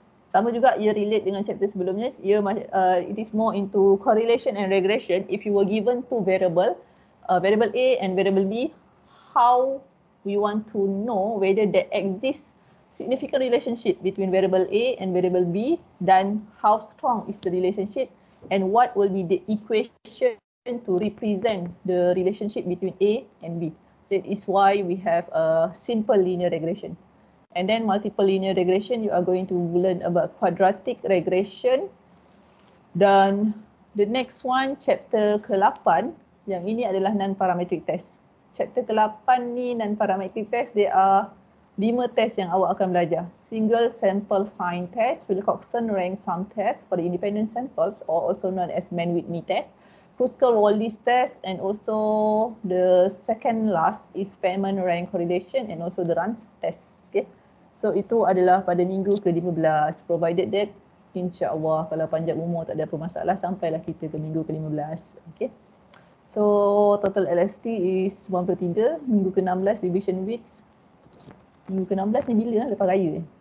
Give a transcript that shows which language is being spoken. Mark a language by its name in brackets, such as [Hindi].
[Malay] Sama juga ia relate dengan chapter sebelumnya. [English] It is more into correlation and regression. If you were given two variable A and variable B, how we want to know whether there exists significant relationship between variable A and variable B, then how strong is the relationship and what will be the equation to represent the relationship between A and B. That is why we have a simple linear regression. And then multiple linear regression, you are going to learn about quadratic regression. [Malay] Dan [English] the next one, [Malay] chapter ke-8, yang ini adalah non-parametric test. Chapter ke-8 ni non-parametric test, [English] there are 5 test [Malay] yang awak akan belajar. [English] Single sample sign test, Wilcoxon rank sum test for the independent samples, or also known as Mann-Whitney test. Kruskal-Wallis test, and also the second last is Spearman rank correlation and also the Runge test. Okay. [Malay] So itu adalah pada minggu ke-15, [English] provided that [Malay] insya-Allah kalau panjang umur tak ada apa masalah sampailah kita ke minggu ke-15. [English] Okay. So total LST is 93, minggu ke-16 revision weeks. [Malay] Minggu ke-16 ni bila lah, lepas raya.